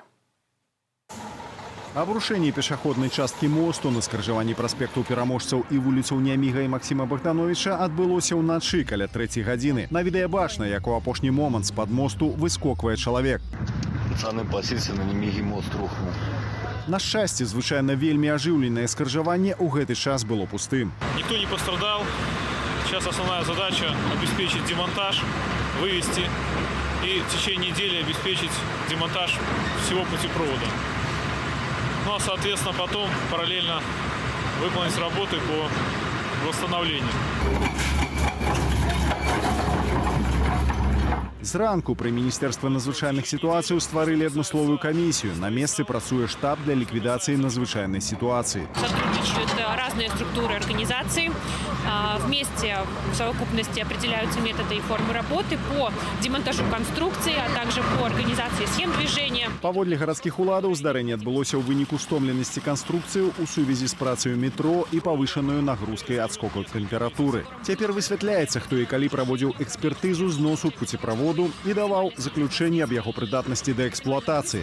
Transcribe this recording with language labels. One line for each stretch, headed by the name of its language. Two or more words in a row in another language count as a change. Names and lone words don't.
Belarusian: Абрушэнне пешаходнай часткі мосту на скрыжаванні праспекту Пераможцаў і вуліцаў Няміга і Максіма Богдановича адбылося ўначы каля 3 гадзіны. На відэа бачна, як у апошні момант з-пад мосту выскоквае чалавек.
Russian: Пацаны пасіся на Нямігі мост рухнуў.
Belarusian: На шчасце, звычайна вельмі ажыўленае скрыжаванне ў гэты час было пустым.
Russian: Никто не пострадал. Сейчас основная задача – обеспечить демонтаж, вывести и в течение недели обеспечить демонтаж всего путепровода. Ну а, соответственно, потом параллельно выполнить работы по восстановлению.
Belarusian: Зранку пры Міністэрстве надзвычайных сітуацый стварылі адмысловую камісію. На месцы працуе штаб для ліквідацыі надзвычайнай сітуацыі.
Russian: Сотрудничают разные структуры организации. Вместе в совокупности определяются методы и формы работы по демонтажу конструкции, а также по организации схем движения.
Belarusian: Паводле гарадскіх уладаў здарэнне адбылося ў выніку стомленасці канструкцыі ў сувязі з працаю метро і павышанаю нагрузкай ад скокаў тэмпературы. Цяпер высвятляецца, хто і калі праводзіў экспертызу зносу пуцеправоду і даваў заключэнне аб яго прыдатнасці да эксплуатацыі.